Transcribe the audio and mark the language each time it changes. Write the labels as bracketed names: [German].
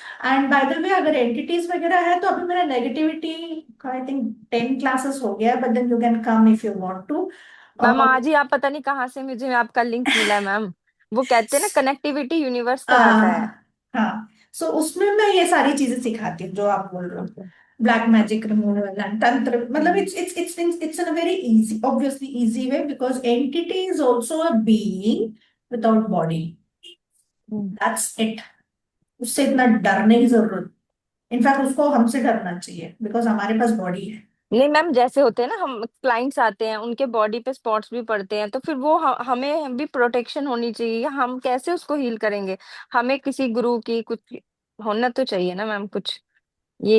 [Hindi] And by the way अगर entities वगैरह है तो अभी मेरा नेगेटिविटी का [English] I think [Hindi] 10 क्लासेस हो गया, [English] But then you can come if you want to. [Hindi] Ma'am आज ही आप पता नहीं कहाँ से मुझे आपका लिंक मिला है मैम। वो कहते हैं ना, कनेक्टिविटी यूनिवर्स कराता है। हाँ, सो उसमें मैं ये सारी चीजें सिखाती हूँ जो आप बोल रहे हो। Okay. Black magic removal and तंत्र, मतलब हम्म, [English] it's in a very easy, obviously easy way, because entity is also a being without body. Hmm. That's it. [Hindi] उससे इतना डरने की जरूरत, इनफैक्ट उसको हमसे डरना चाहिए बिकॉज हमारे पास बॉडी है। नहीं मैम, जैसे होते हैं ना, हम क्लाइंट्स आते हैं, उनके बॉडी पे स्पॉट्स भी पड़ते हैं, तो फिर वो हमें भी प्रोटेक्शन होनी चाहिए। हम कैसे उसको हील करेंगे? हमें किसी गुरु की कुछ होना तो चाहिए ना मैम, कुछ ये